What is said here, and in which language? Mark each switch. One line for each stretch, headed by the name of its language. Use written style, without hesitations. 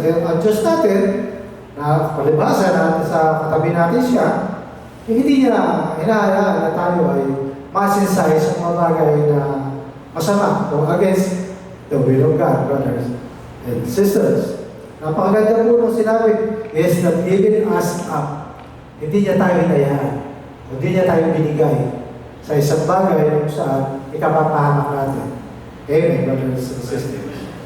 Filipino: Ang Diyos natin, na palibasa natin sa katabi natin siya, hindi niya hinahayaan na tayo ay masinsay sa mga bagay na masama o
English: against the will of God, brothers and sisters.
Filipino: Napakaganda po nung sinabi,
English: He has not given us up.
Filipino: Hindi niya tayo hinayaan. Hindi niya tayo binigay sa isang bagay kung saan ikapapahamak natin.
English: Amen, brothers and sisters.